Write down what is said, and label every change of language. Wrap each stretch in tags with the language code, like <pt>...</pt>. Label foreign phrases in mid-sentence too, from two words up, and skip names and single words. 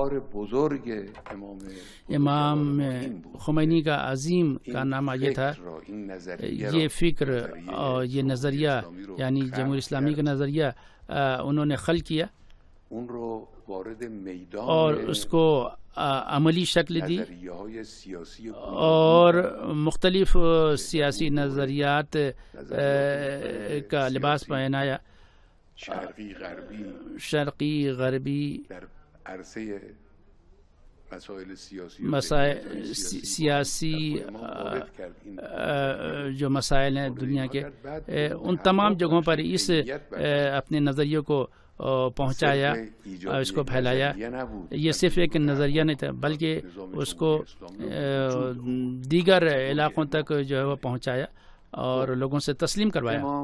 <ur>امام خمینی کا عظیم کارنامہ یہ تھا، یہ فکر اور یہ نظریہ یعنی جمہوری اسلامی کا نظریہ انہوں نے خلق کیا اور اس کو عملی شکل دی اور مختلف سیاسی نظریات کا لباس پہنایا، شرقی غربی مسائل سیاسی جو مسائل ہیں دنیا کے، ان تمام جگہوں پر اس اپنے نظریوں کو پہنچایا، اس کو پھیلایا. یہ صرف ایک نظریہ نہیں تھا بلکہ اس کو دیگر علاقوں تک جو ہے وہ پہنچایا اور لوگوں سے تسلیم کروایا.</ur>